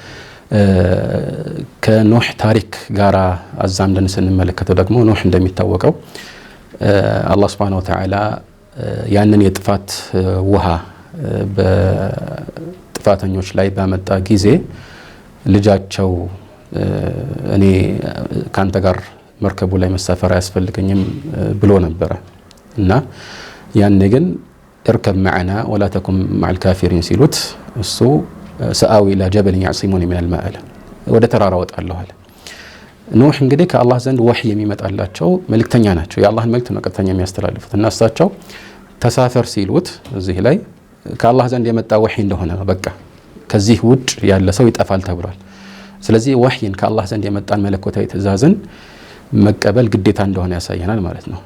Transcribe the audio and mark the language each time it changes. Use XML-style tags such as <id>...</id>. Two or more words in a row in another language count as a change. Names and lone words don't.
<am>ከኖህ ታሪክ ጋር አዛምደን ስንመለከተው ደግሞ ኖህ እንደሚታወቀው አላህ</am> <ar>سبحانه وتعالى</ar> <am>ያንን የጥፋት ውሃ በጥፋተኞች ላይ ባመጣ ጊዜ ልጃቸው እኔ ካንተ ጋር መርከቡ ላይ መሳፈር አያስፈልገኝም ብሎ ነበር እና ያኔ ግን እርከብ</am> <ar>معنا ولا تكن مع الكافرين</ar> <am>ሲሉት እሱ</am> <ar>سآوي إلى جبل يعصمني من الماء</ar> <am>ወደ ተራራ ወጣለሁ አለ። ኖህ እንግዲህ ከአላህ ዘንድ ወህይ የሚመጣላቸው መልእክተኛ ናቸው። የአላህን መልእክት ነው ቀጥተኛ የሚያስተላልፉት እና እሳቸው ተሳፈር ሲሉት እዚህ ላይ ከአላህ ዘንድ የመጣ ወህይ እንደሆነ ነው። በቃ ከዚህ ውጭ ያለ ሰው ይጠፋል ተብሏል። ስለዚህ ወህይን ከአላህ ዘንድ የመጣን መለኮታዊ ትእዛዝን መቀበል ግዴታ እንደሆነ ያሳየናል ማለት ነው።</am>